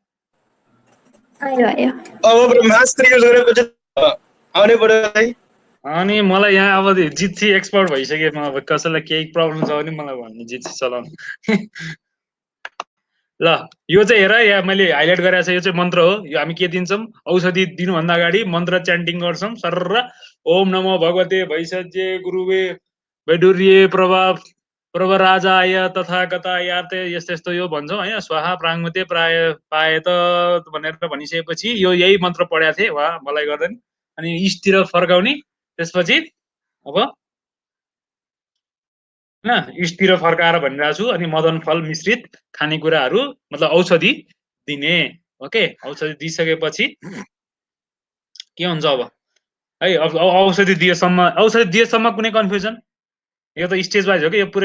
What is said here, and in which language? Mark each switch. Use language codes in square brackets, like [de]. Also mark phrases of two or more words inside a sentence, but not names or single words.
[ne] अब ब्रह्मास्त्र युज गरेपछि आउनै पर्यो है। अनि मलाई यहाँ अब जित्सी एक्सपर्ट भइसके। म अब कसैलाई केही प्रब्लम छ भने मलाई भन्ने जित्सी चलाउनु। ल यो चाहिँ हेर, यहाँ मैले हाइलाइट गरेको छ। यो चाहिँ मन्त्र हो। यो हामी के दिन्छौँ? औषधि दिनुभन्दा अगाडि मन्त्र च्यान्टिङ गर्छौँ। सर [sa] ओम नमो भगवते भैषज्य गुरुवे वैडुर्य प्रभाव प्रवराजाय तथा कथा याते [ne] यस्तो यस्तो यो भन्छौँ हैन [sa] स्वाहा प्राङ्मुते प्राय पाए [ne] त भनेर भनिसकेपछि यो यही मन्त्र पढेको थिएँ वा मलाई गर्दैन अनि इस्टतिर फर्काउने त्यसपछि अब हैन इस्टतिर फर्काएर भनिरहेको छु अनि मदन फल मिश्रित खानेकुराहरू मतलब औषधि दिने ओके औषधि दिइसकेपछि के हुन्छ अब है अब औषधि दिएसम्म कुनै कन्फ्युजन यो त [en] stage wise [ne] हो कि यो पुरै